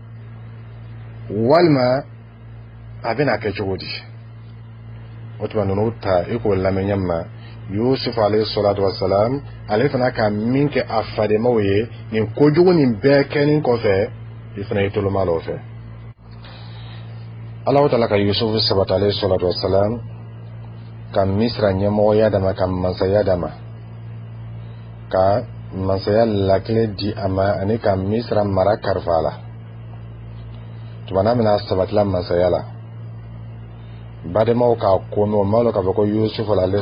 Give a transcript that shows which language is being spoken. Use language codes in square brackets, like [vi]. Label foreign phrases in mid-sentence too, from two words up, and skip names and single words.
[bm] walima a bɛna kɛ cogo di o tuma ninnu ta i k'o lamɛn ɲɛ ma yusufu [ar] عليه الصلاة والسلام [bm] ale fana ka min kɛ a fademaw ye nin kojugu nin bɛɛ kɛnin kɔfɛ i fana i toloma la o fɛ Ala Ta'ala ka yusufu sabata [ar] عليه الصلاة والسلام [bm] ka misra ɲɛmɔgɔya dama ka masaya dama ka masaya lakile di a ma ani ka misra mara karifa la tumana min na sabatila masaya la bademaw k'a ko mɛn o ma lɔn k'a fɔ ko yusufu alayhi